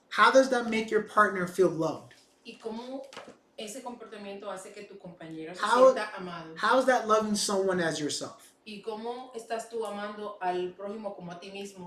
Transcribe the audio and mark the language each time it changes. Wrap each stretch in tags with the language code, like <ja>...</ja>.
<en>How does that make your partner feel loved?</en> <es>¿Y cómo ese comportamiento hace que tu compañero se</es> <en>How-</en> <es>sienta amado?</es> <en>How is that loving someone as yourself?</en> <es>¿Y cómo estás tú amando al prójimo como a ti mismo?</es>